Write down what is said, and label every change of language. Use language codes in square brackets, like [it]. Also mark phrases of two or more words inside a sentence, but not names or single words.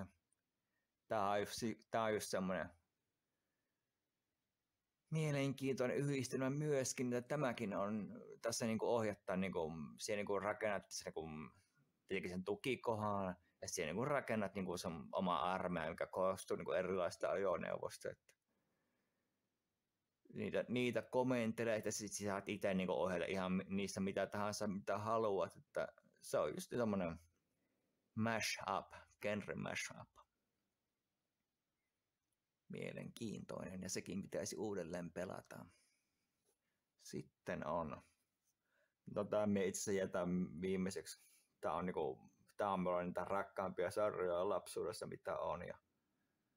[fi] Tämä on just semmoinen mielenkiintoinen yhdistelmä myöskin, että tämäkin on tässä niin kuin ohjattaa, niin kuin, siellä niin kuin rakennat sen, niin sen tukikohan, ja siellä niin rakennat niin kuin sen oma armeija, mikä koostuu niin kuin erilaisista ajoneuvoista. Että niitä komentelee, että sitten saat itse niin ohjata ihan niistä mitä tahansa, mitä haluat. Että se on just semmoinen mash-up, [en] genre mash-up. [fi] Mielenkiintoinen, ja sekin pitäisi uudelleen pelata. Sitten on, no tämä me itse asiassa jätän viimeiseksi. Tämä on mulla niitä rakkaampia sarjoja lapsuudessa, mitä on.